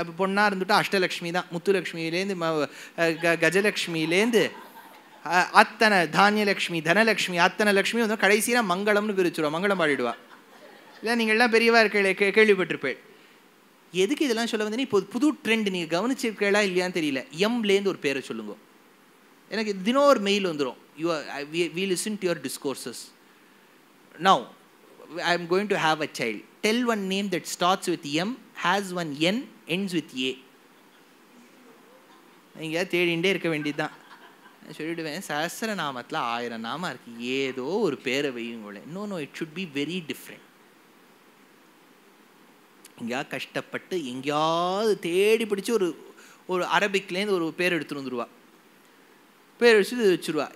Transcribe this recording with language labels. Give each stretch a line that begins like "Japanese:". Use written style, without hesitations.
Tamil: பொண்ணா இருந்துட்டா அஷ்டலக்ஷ்மி தான். முத்துலக்ஷ்மியிலேருந்து கஜலக்ஷ்மியிலேருந்து அத்தனை தானியலக்ஷ்மி, தனலக்ஷ்மி, அத்தனை லக்ஷ்மி வந்து கடைசியாக மங்களம்னு பிரிச்சுருவா, மங்களம் பாடிடுவா. இல்லை நீங்கள்லாம் பெரியவா கேள்விப்பட்டிருப்பேன். எதுக்கு இதெல்லாம் சொல்ல வந்தேன்னா, இப்போ புது ட்ரெண்ட் நீங்கள் கவனிச்சிருக்கீங்களா இல்லையான்னு தெரியல. எம்லேருந்து ஒரு பேரை சொல்லுங்க. எனக்கு தினம் ஒரு மெயில் வந்துடும்,
English: we listen to your discourses. Now I am going to have a child. Tell one name that starts with M, has one N, ends with A.
Tamil: நீங்கள் தேடிண்டே இருக்க வேண்டியதுதான். சொல்லிவிடுவேன், சஹஸ்ரநாமத்தில் 1000 நாமம் இருக்கு, ஏதோ ஒரு பேரை வையுங்களே.
English: No, it should be very different.
Tamil: எங்கேயா கஷ்டப்பட்டு எங்கேயாவது தேடி பிடிச்சி ஒரு அரபிக்லேருந்து ஒரு பேர் எடுத்துட்டு வந்துடுவா, பேர் வச்சு வச்சுருவா.